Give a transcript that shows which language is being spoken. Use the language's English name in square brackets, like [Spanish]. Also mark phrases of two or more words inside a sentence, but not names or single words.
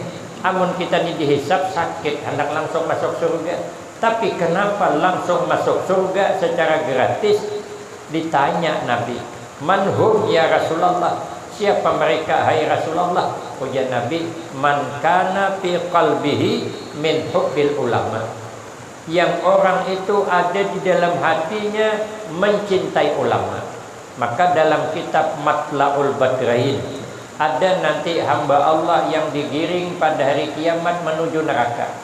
[Indonesian] Amun kita nih dihisap sakit, hendak langsung masuk surga. Tapi kenapa langsung masuk surga secara gratis? [Arabic] Ditanya Nabi, منهم يا رسول الله, siapa mereka hai Rasulullah? [Indonesian] Ujar Nabi, [Arabic] من كان في قلبه من حب العلماء, [Indonesian] yang orang itu ada di dalam hatinya mencintai ulama. Maka dalam kitab Matla'ul Badrain ada nanti hamba Allah yang digiring pada hari kiamat menuju neraka.